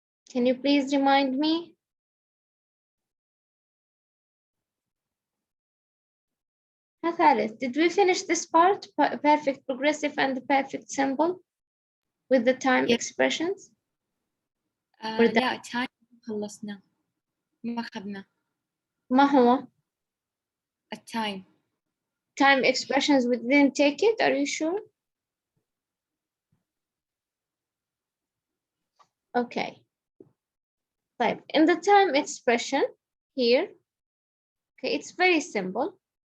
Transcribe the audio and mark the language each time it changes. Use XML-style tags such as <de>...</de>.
<en>Can you please remind me? Thalith, did we finish this part? Perfect progressive and the perfect simple with the time expressions?</en> <ar>لا time خلصنا ما أخذنا. ما هو؟ التايم.</ar> <en>Time expressions, we didn't take it, are you sure? Okay. Right. In the time expression here, okay, it's very simple.</en>